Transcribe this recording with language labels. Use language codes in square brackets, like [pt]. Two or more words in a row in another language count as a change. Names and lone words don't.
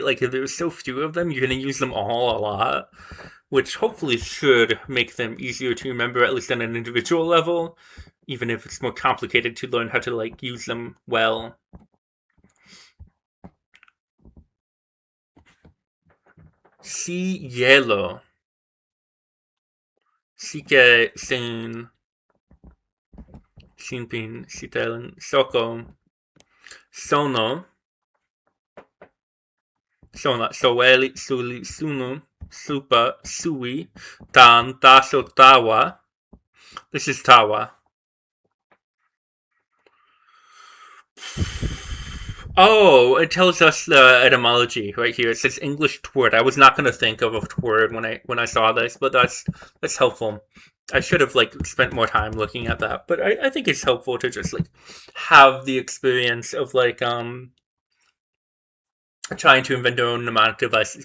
[en] Like, if there's so few of them, you're going to use them all a lot, which hopefully should make them easier to remember, at least on an individual level, even if it's more complicated to learn how to, like, use them well. [tok] Cielo. Sike, sin, sinpin, sitelen, soko. Sono. Sona, soeli, suli, sunu, supa, sui, tan, taso, tawa. [en] This is tawa. Oh, it tells us the etymology right here. It says English tword. I was not going to think of a tword when I saw this, but that's helpful. I should have like spent more time looking at that, but I think it's helpful to just like have the experience of like trying to invent their own mnemonic devices.